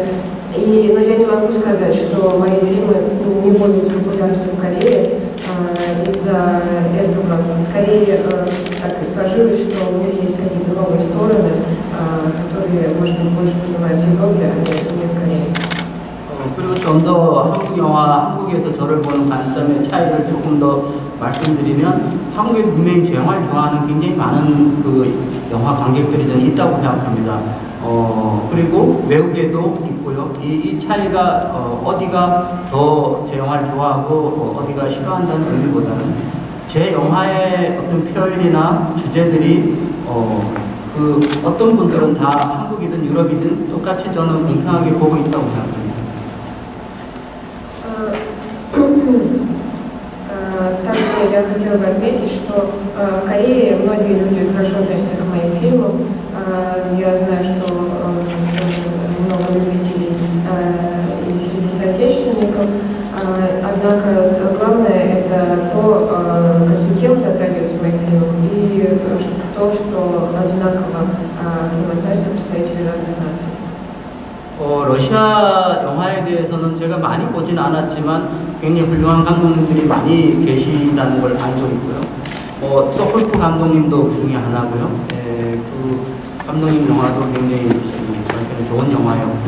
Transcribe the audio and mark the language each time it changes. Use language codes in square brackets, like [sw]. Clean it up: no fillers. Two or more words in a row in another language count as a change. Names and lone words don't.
[ru] Но я не могу сказать, что мои фильмы не пользуются популярностью в Корее из-за этого. Скорее так и сложилось, что у них есть какие-то новые стороны, которые, может быть, больше понимают в Европе, а не в Корее. [ko] 그리고 좀 더 한국 영화, 한국에서 저를 보는 관점의 차이를 조금 더 말씀드리면 한국에도 분명히 제 영화를 좋아하는 굉장히 많은 그 영화 관객들이 저는 있다고 생각합니다. 그리고 외국에도 있고요. 이 차이가 어디가 더 제 영화를 좋아하고 어디가 싫어한다는 의미보다는 제 영화의 어떤 표현이나 주제들이 그 어떤 분들은 다 한국이든 유럽이든 똑같이 저는 공평하게 보고 있다고 생각합니다. [ru] Также я хотела бы отметить, что в Корее многие люди хорошо относятся к моим фильмам. Я знаю, что много любителей и среди соотечественников. Однако главное это то, какие темы затрагиваются в моих фильмах, и то, что одинаково к ним относятся представители разных наций. [ko] 러시아 영화에 대해서는 제가 많이 보진 않았지만 굉장히 훌륭한 감독님들이 많이 계시다는 걸 알고 있고요. 소콜프 감독님도 그 중에 하나고요. 그 감독님 영화도 굉장히 저한테는 좋은 영화였고요.